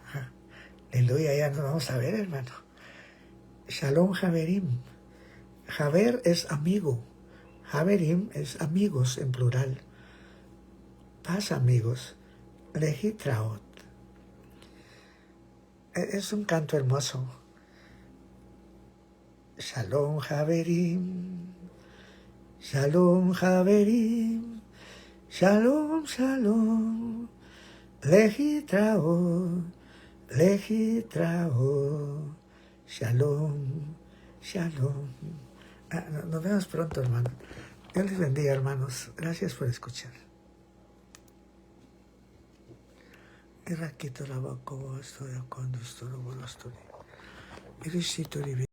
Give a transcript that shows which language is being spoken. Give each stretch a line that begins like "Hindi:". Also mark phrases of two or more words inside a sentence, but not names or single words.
Spanish: Aleluya, ya nos vamos a ver, hermano.
Hebrew: שלום חברים.
Spanish: Haver es amigo. Haverim es amigos en plural. Paz, amigos.
Hebrew: להתראות.
Spanish: Es un canto hermoso.
Hebrew: שלום חברים. שלום חברים. שלום, שלום. להתראות. להתראות. שלום, שלום.
Spanish: Nos vemos pronto, hermano. Dios les bendiga, hermanos. Gracias por escuchar. Irakito la bako, estoy acá, estoy